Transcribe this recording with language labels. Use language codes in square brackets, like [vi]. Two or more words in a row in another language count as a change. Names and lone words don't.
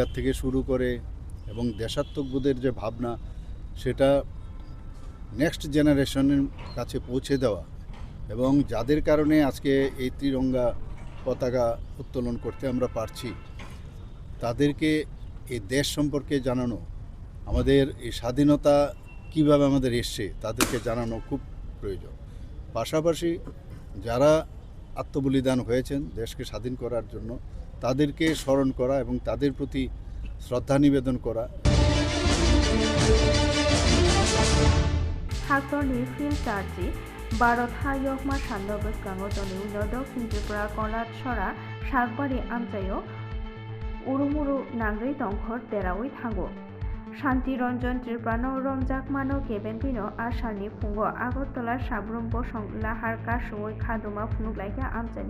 [bn] থেকে শুরু করে এবং দেশাত্মবোধের যে ভাবনা সেটা [en] next generation [bn] কাছে পৌঁছে দেওয়া এবং যাদের কারণে আজকে এই ত্রিরঙ্গা পতাকা উত্তোলন করতে আমরা পারছি তাদেরকে এই দেশ সম্পর্কে জানানো, আমাদের এই স্বাধীনতা কিভাবে আমাদের এসছে তাদেরকে জানানো খুব প্রয়োজন। পাশাপাশি যারা আত্মবলিদান হয়েছেন দেশকে স্বাধীন করার জন্য তাদেরকে স্মরণ করা এবং তাদের প্রতি শ্রদ্ধা নিবেদন করা। [trp] Haktorni Phil Charzi Barot Hayok Marshal Noboskango Nodo Kinjipura Kolat Shora Shagbari Amtayo Urumuru Nangri Tongkhor Terawit Hango Shanti Ranjan Triprano Romjak Mano Kebenpino Ashalni Pungo Agotola Shabrum Bosong Lahar Kashoi Khaduma Funuglaika Amtani